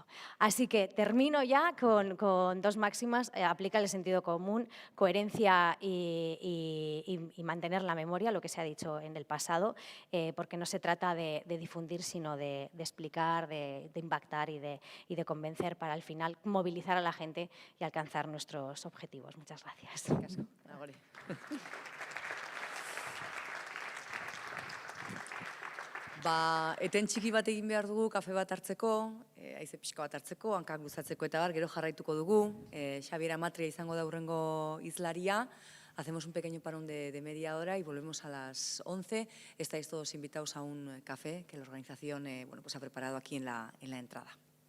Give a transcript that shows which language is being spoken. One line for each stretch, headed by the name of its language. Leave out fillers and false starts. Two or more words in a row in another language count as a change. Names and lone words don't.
Spanish: Así que termino ya con dos máximas: aplica el sentido común, coherencia y mantener la memoria, lo que se ha dicho en el pasado, porque no se trata de difundir, sino de explicar, de impactar y de convencer para al final movilizar a la gente y alcanzar nuestros objetivos. Muchas gracias.
Basque: Eten txiki bat egin behar dugu, kafe bat hartzeko, haize pixka bat hartzeko, hankak luzatzeko eta bar, gero jarraituko dugu. Xabier Amatria izango da hurrengo hizlaria.
Spanish: Hacemos un pequeño parón de media hora y volvemos a las 11. Estáis todos invitados a un café que la organización pues ha preparado aquí en la entrada.